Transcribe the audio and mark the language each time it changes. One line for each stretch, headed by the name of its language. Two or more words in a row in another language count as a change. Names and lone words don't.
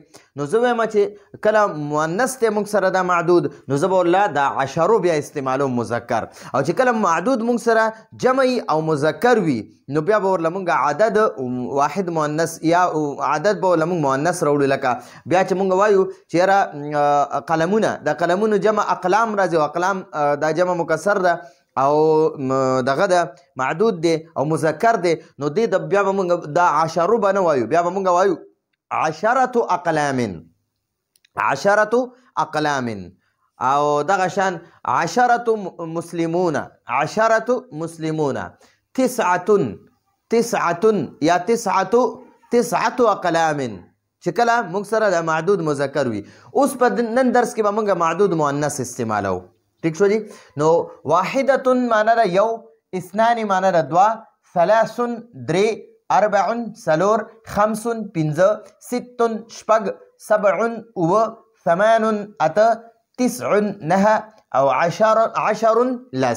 Pashto: نو زه وایم چې کله مؤنث دی موږ سره دا معدود، نو زه به ورله د عشرو بیا استعمالوم مذکر، او چې کله معدود موږ سره جمع او مذکر وي نو بیا به ورله موږ عدد واحد مؤنث یا عدد به ورله موږ مؤنث راوړو. لکه بیا چې موږ وایو چې یاره قلمونه، د قلمونو جمع اقلام راځي، او اقلام دا جمع مکسر ده او دغه د معدود دی او مذکر دی، نو دی د بیا به موږ دا عشرو به نه وایو، بیا به موږ وایو
Arabic: عشرة اقلام، عشرة اقلام.
Pashto: او دغه شان
Arabic: عشرة مسلمون، عشرة مسلمون، تسعة
Pashto: یا
Arabic: تسعة اقلام
Pashto: چې کله موږ سره د معدود مذکر وي. اوس په نن درس کې به موږ معدود مؤنث استعمالو. ٹھیک شو جی. نو واحدة معنی ده یو، اثنان معنی ده دوه، ثلاث درې، اربع څلور، خمس پنځه، ست شپږ، سبع اوه، ثمان اته، تسع نهه، او عشر لس.